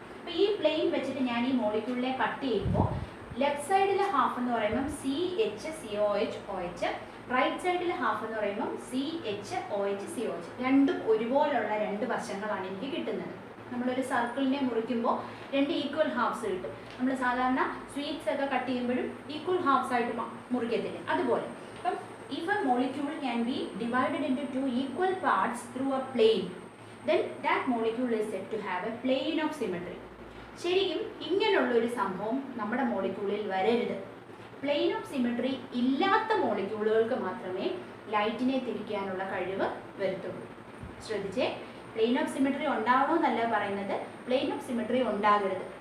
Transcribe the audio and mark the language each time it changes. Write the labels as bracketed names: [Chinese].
[Malayalam] അപ്പോൾ ഈ പ്ലെയിൻ വെച്ചിട്ട് ഞാൻ ഈ മോളിക്യൂളിനെ കട്ട് ചെയ്യുമ്പോൾ ലെഫ്റ്റ് സൈഡിലെ ഹാഫ് എന്ന് പറയുമ്പം CH, COH, OH, റൈറ്റ് സൈഡിലെ ഹാഫ് എന്ന് പറയുമ്പം CH, OH, COH. രണ്ടും ഒരുപോലുള്ള 2 വശങ്ങളാണ് എനിക്ക് കിട്ടുന്നത്. നമ്മളൊരു സർക്കിളിനെ മുറിക്കുമ്പോൾ 2 ഈക്വൽ ഹാഫ്സ് കിട്ടും. നമ്മൾ സാധാരണ സ്വീറ്റ്സ് ഒക്കെ കട്ട് ചെയ്യുമ്പോഴും ഈക്വൽ ഹാഫ്സ് ആയിട്ട് മുറിക്കത്തില്ലേ, അതുപോലെ. അപ്പം [English] if a molecule can be divided into 2 equal parts through a plane, then that molecule is said to have a plane of symmetry. [Malayalam] ശരിക്കും ഇങ്ങനെയുള്ളൊരു സംഭവം നമ്മുടെ മോളിക്യൂളിൽ വരരുത്. പ്ലെയിൻ ഓഫ് സിമെട്രി ഇല്ലാത്ത മോളിക്യൂളുകൾക്ക് മാത്രമേ ലൈറ്റിനെ തിരിക്കാനുള്ള കഴിവ് വരുത്തുള്ളൂ. ശ്രദ്ധിച്ചേ, പ്ലെയിൻ ഓഫ് സിമെട്രി ഉണ്ടാവണമെന്നല്ല പറയുന്നത്, പ്ലെയിൻ ഓഫ് സിമെട്രി ഉണ്ടാകരുത്.